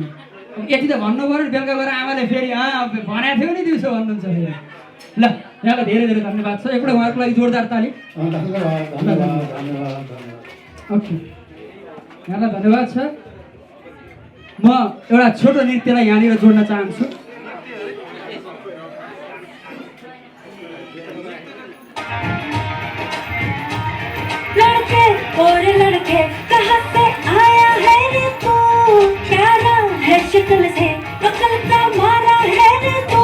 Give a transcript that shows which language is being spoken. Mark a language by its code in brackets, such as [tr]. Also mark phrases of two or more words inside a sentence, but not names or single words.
[ne] यति त भन्नु पऱ्यो नि, बेलुका गएर आमाले फेरि भनेको थियो नि दिउँसो भन्नुहुन्छ फेरि। ल यहाँलाई धेरै धेरै धन्यवाद छ। एकपल्ट उहाँहरूको लागि जोरदार ताली। ओके यहाँलाई धन्यवाद छ। म एउटा छोटो नृत्यलाई यहाँनिर जोड्न चाहन्छु। [hi] लड़के और लड़के कहाँ से आया है रे तू, क्या नाम है शक्ल से अकल का मारा है रे तू।